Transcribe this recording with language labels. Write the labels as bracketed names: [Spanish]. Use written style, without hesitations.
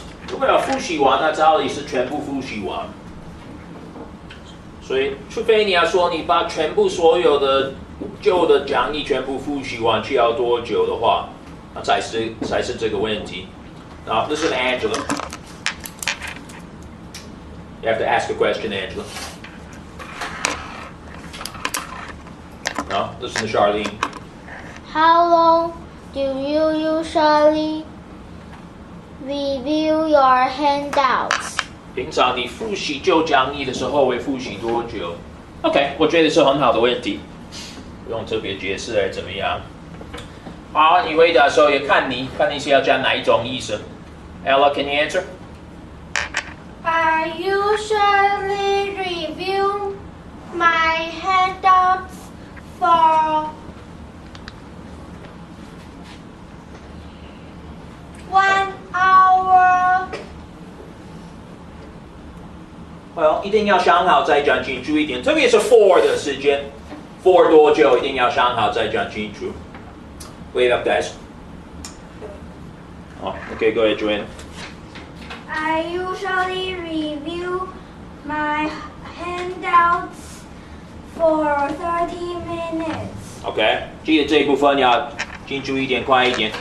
[Chinese] 如果要复习完，那照理是全部复习完。所以，除非你要说你把全部所有的旧的讲义全部复习完需要多久的话，那才是这个问题。 [English] Now, listen to Angela. You have to ask a question, Angela. No, listen to Charlene. How long do you usually review your handouts? [Chinese] 平常你复习旧讲义的时候会复习多久 ？OK， 我觉得是很好的问题，不用特别解释还是怎么样。好，你回答的时候也看你是要讲哪一种意思。 [English] Ella, can you answer? I usually review my handouts for 1 hour. [Chinese] Well, 一定要想好再讲清楚一点，特别是 for 的时间 ，for 多久一定要想好再讲清楚。 [English] Wait up, guys. Oh, okay, go ahead, Joanna. I usually review my handouts for 30 minutes. [Chinese] Okay, 记得这一部分要清楚一点，快一点。